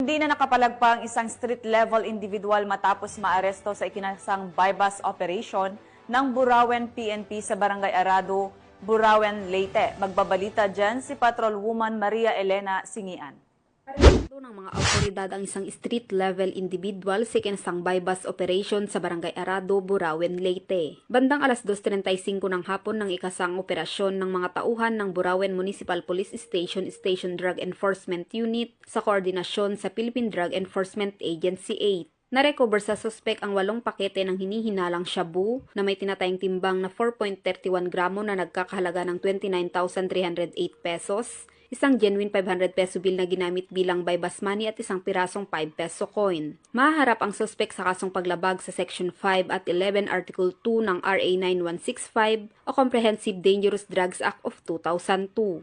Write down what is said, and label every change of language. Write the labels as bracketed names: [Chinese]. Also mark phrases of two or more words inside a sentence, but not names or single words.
[Filipino] Hindi na nakapalagpa ang isang [English] street-level individual [Filipino] matapos maaresto sa ikinasang [English] bypass operation [Filipino] ng Burauen PNP sa Barangay Arado, Burauen, Leyte. Magbabalita dyan si Patrolwoman Maria Elena Singian. Aresto ng mga awtoridad ang isang [English] street-level individual [Filipino] sa ikinasang [English] bypass operation [Filipino] sa Barangay Arado, Burauen, Leyte. Bandang alas 2:35 ng hapon ng ikasang operasyon ng mga tauhan ng Burauen Municipal Police Station Station Drug Enforcement Unit sa koordinasyon sa Philippine Drug Enforcement Agency 8. Narecover sa suspek ang 8 pakete ng hinihinalang shabu na may tinatayang timbang na 4.31 gramo na nagkakahalaga ng 29,308 pesos, isang genuine 500 [English] peso bill [Filipino] na ginamit bilang [English] bypass money [Filipino] at isang pirasong 5 [English] peso coin. [Filipino] Mahaharap ang suspek sa kasong paglabag sa Section 5 at 11 Article 2 ng RA 9165 o Comprehensive Dangerous Drugs Act of 2002.